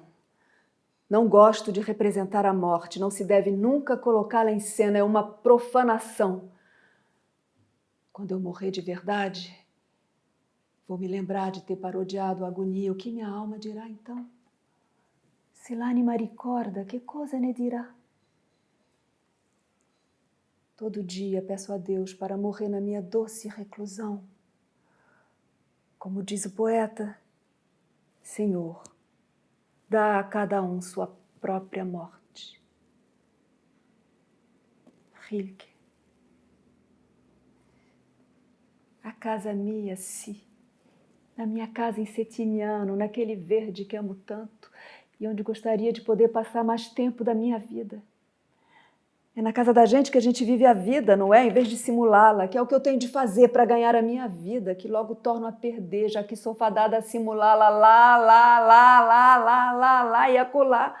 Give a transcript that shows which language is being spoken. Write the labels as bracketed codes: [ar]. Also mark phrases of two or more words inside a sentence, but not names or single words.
[pt] Não gosto de representar a morte. Não se deve nunca colocá-la em cena. É uma profanação. Quando eu morrer de verdade, vou me lembrar de ter parodiado a agonia. O que minha alma dirá então? [it] Se l'anima ricorda, que cosa ne dirá? [pt] Todo dia peço a Deus para morrer na minha doce reclusão. Como diz o poeta, Senhor, dá a cada um sua própria morte. [it] Rilke. A casa mia, sì. [pt] Na minha casa em Setiniano, naquele verde que amo tanto e onde gostaria de poder passar mais tempo da minha vida. É na casa da gente que a gente vive a vida, não é? Em vez de simulá-la, que é o que eu tenho de fazer para ganhar a minha vida, que logo torno a perder, já que sou fadada a simulá-la lá e acolá.